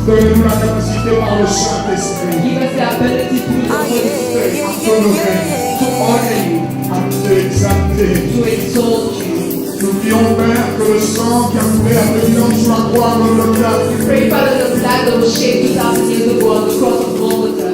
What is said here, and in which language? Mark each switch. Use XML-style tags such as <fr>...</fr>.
<fr>Donne-nous la capacité par le Saint-Esprit</fr> <en>Give us the ability through the Holy Spirit</en> <fr>à t'honorer,</fr> <en>to honor you,</en> <fr>à t'exalter.</fr> <en>to exalt you.</en> <fr>Nous prions, Père, que le sang qui a coulé à l'évidence sur la croix de Golgotha</fr> <en>Pray, Father, the blood that was shed 2,000 years ago on the cross of Golgotha,</en>